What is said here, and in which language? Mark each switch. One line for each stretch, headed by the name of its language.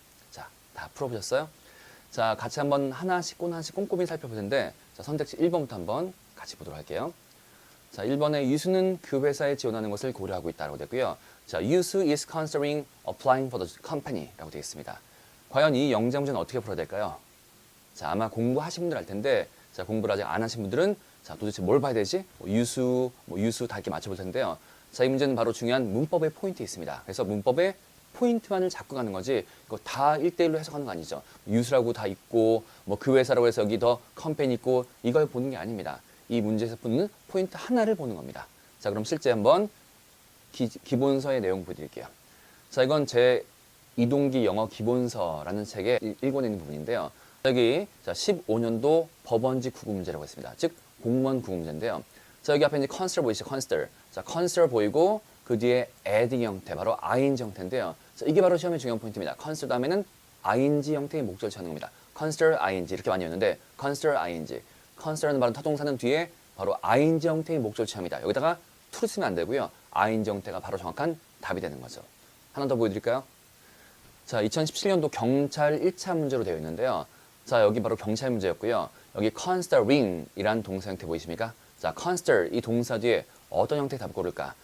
Korean: 자, 다 풀어보셨어요? 자, 같이 한번 하나씩 꼼꼼히 살펴볼 텐데 자, 선택지 1번부터 한번 같이 보도록 할게요. 자, 1번에 유수는 그 회사에 지원하는 것을 고려하고 있다고 되고요.
English: 자, 유수 is considering applying for the company
Korean: 라고 되어 있습니다. 과연 이 영작 문제는 어떻게 풀어야 될까요? 자, 아마 공부하신 분들 알 텐데 자, 공부를 아직 안 하신 분들은 자, 도대체 뭘 봐야 되지? 유수 다 이렇게 맞춰볼 텐데요. 자, 이 문제는 바로 중요한 문법의 포인트에 있습니다. 그래서 문법의 포인트만을 잡고 가는 거지 이거 다 1대1로 해석하는 거 아니죠. 유수라고 다 있고 뭐 그 회사라고 해서 여기 더 컴퍼니 있고 이걸 보는 게 아닙니다. 이 문제에서 보는 포인트 하나를 보는 겁니다. 자, 그럼 실제 한번 기본서의 내용 보여드릴게요. 자, 이건 제 이동기 영어 기본서라는 책의 1권에 있는 부분인데요. 여기 자, 15년도 법원지 구급 문제라고 했습니다. 즉 공무원 구급 문제인데요. 자, 여기 앞에 이제 consider 보이시죠? consider. 자, consider 보이고 그 뒤에 adding 형태, 바로 ing 형태인데요. 자, 이게 바로 시험의 중요한 포인트입니다. consider 다음에는 ing 형태의 목적을 찾는 겁니다. consider ing 이렇게 많이 했는데 consider ing. consider는 바로 타동사는 뒤에 바로 ing 형태의 목적을 취합니다. 여기다가 to를 쓰면 안 되고요. ing 형태가 바로 정확한 답이 되는 거죠. 하나 더 보여드릴까요? 자, 2017년도 경찰 1차 문제로 되어 있는데요. 자, 여기 바로 경찰 문제였고요. 여기 considering 이란 동사 형태 보이십니까? 자, consider 이 동사 뒤에 어떤 형태의 답을 고를까?